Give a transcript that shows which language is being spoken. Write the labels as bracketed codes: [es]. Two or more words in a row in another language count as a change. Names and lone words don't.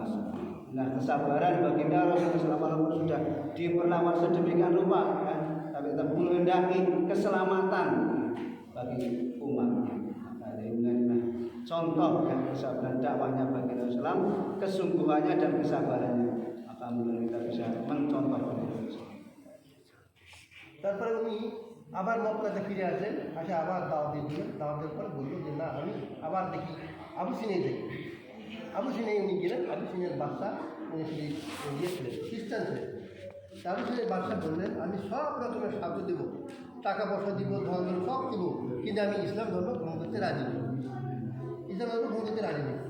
[id] Nah, kesabaran baginda Rasulullah SAW sudah diperlakukan sedemikian rupa, kan? Tapi tetap menghendaki keselamatan bagi umatnya. Maka inilah contoh kesabaran dakwahnya baginda Rasulullah, kesungguhannya dan kesabarannya. Maka kita bisa mencontoh beliau। [bn] তারপরে উনি আবার মক্কাতে ফিরে আসেন, আসে আবার দাওয়াত দিলেন। দাওয়াতের পর বলল যে না, আমি আবার দেখি আবু সিনে যাই। আবু সিনে উনি গেলেন। আবু সিনের বাদশা উনি ইয়ে ছিলেন, খ্রিস্টান ছিলেন। আবু সিনের বাদশা বললেন আমি সব রকমের সাহায্য দেবো, টাকা পয়সা দিব, ধর্ম সব দেবো, কিন্তু আমি ইসলাম ধর্ম গ্রহণ করতে রাজি নেই, ইসলাম ধর্ম গ্রহণ করতে রাজি নেই।